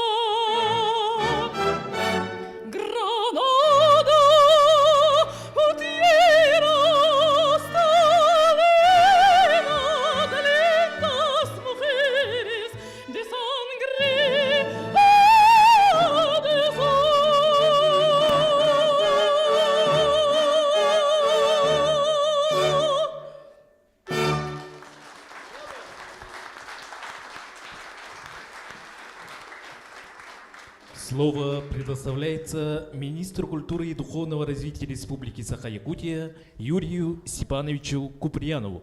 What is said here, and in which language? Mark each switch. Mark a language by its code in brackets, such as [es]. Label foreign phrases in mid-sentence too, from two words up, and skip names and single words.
[es] Granada, tierra salena de lindas mujeres de sangre de [ru] Слово предоставляется министру культуры и духовного развития Республики Саха-Якутия Юрию Степановичу Куприянову.